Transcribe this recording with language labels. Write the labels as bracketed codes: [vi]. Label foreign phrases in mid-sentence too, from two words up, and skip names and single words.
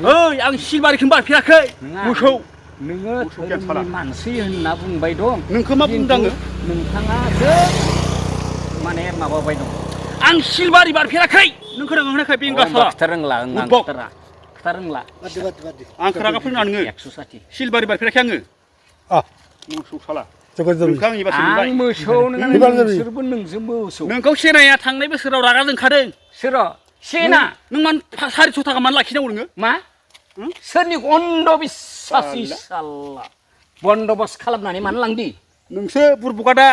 [brx] ओइ आं सिलबारिखौनो बारफेराखै. मोसौ. नोङो मोसौ गियान साला. धोरोमनि मानसि होनना बुंबाय दं नोंखौ मा बुंदों आङो? नोंथाङासो माने माबाबाय दं आं सिलबारि बारफेराखै. नों खोनागोनाखै बेंगा साला? खोथा रोंला आं बुरबक. खोथा रोंला [as] বাদ দি বাদ দি বাদ দি [brx] आं खोनागा फोरोंना नोङो. 160 सिलबारि बारफेराखै आङो. আ मोसौ साला. [as] চকর যাবি [brx] नोंखौ आं एबारसो आं नुबाय. मोसौ एबार जाबाय। नोंसोरबो नोंजों मोसौ नोंखौ सेनाया थांनाय बोसोराव रागा जोंखादों. सोर सेना नों मानो 400 थाखा मानो लाखिनांगौ नोङो? मा Hmm? सोरनि अन्ध बिश्वासि साल्ला बन्दबस्त खालामनानै मानो लांदि नोंसो बुरबुका दा